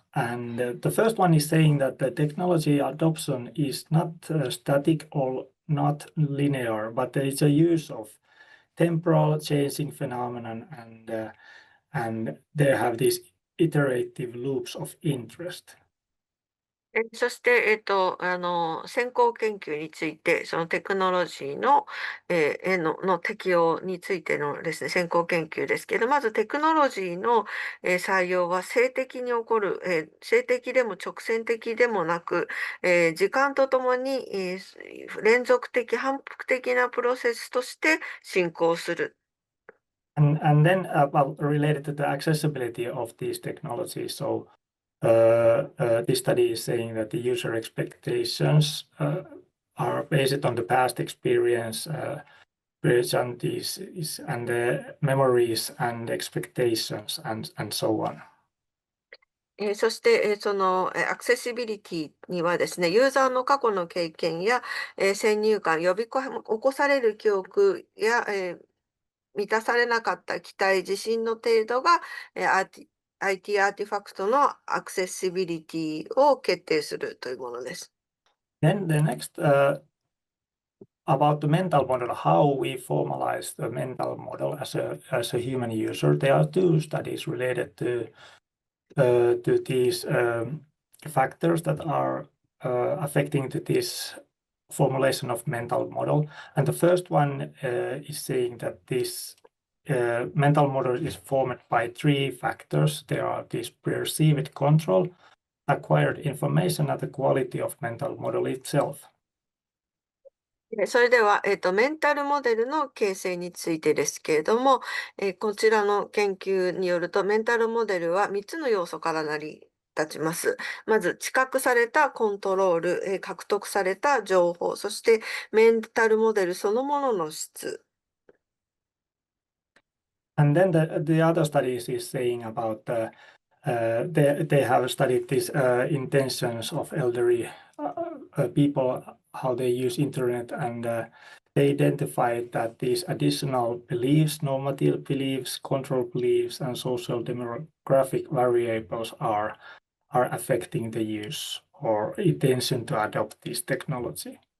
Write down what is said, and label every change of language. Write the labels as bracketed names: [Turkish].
[English] And the first one is saying that the technology adoption is not static or not linear, but it's a use of temporal changing phenomenon, and they have these iterative loops of interest. [Japanese] そして、先行研究について、そのテクノロジーの、の適用についてのですね、先行研究ですけど、まずテクノロジーの、採用は静的に起こる、静的でも直線的でもなく、時間とともに、連続的、反復的なプロセスとして進行する。 [English] And then related to the accessibility of these technologies, so this study is saying that the user expectations are based on the past experience, present and the memories and expectations and so on. [Japanese] そして、その、アクセシビリティにはですね、ユーザーの過去の経験や、先入観、起こされる記憶や、満たされなかった期待、自信の程度が、IT アーティファクトのアクセシビリティを決定するというものです。 [English] Then the next about the mental model, how we formalize the mental model as a human user. There are two studies related to these factors that are affecting this formulation of mental model. And the first one is saying that this mental model is formed by three factors. There are this perceived control, acquired information, and the quality of mental model itself. [Japanese] それでは、メンタルモデルの形成についてですけれども、こちらの研究によると、メンタルモデルは3つの要素から成り立ちます。まず、知覚されたコントロール、獲得された情報、そしてメンタルモデルそのものの質。 [English] And then the other studies is saying about they have studied these intentions of elderly people, how they use internet, and they identified that these additional beliefs, normative beliefs, control beliefs, and social demographic variables are affecting the use or intention to adopt this technology.